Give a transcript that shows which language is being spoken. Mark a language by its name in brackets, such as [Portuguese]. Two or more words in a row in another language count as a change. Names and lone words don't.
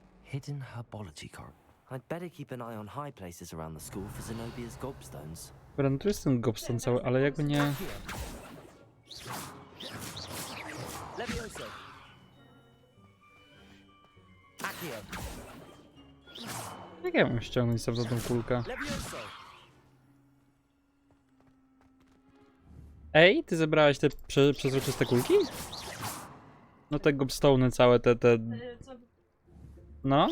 [English] Hidden herbology corridor. I'd better keep an eye on high places around the school for Zenobia's gobstones. [Polish] Dobra, no tu jest ten gobstone cały, ale jakby nie... Levioso. Accio. Jak ja mam ściągnąć sam za tą kulkę? Levioso. Ej, ty zebrałeś te przezroczyste kulki? No te gobstone całe, te... No?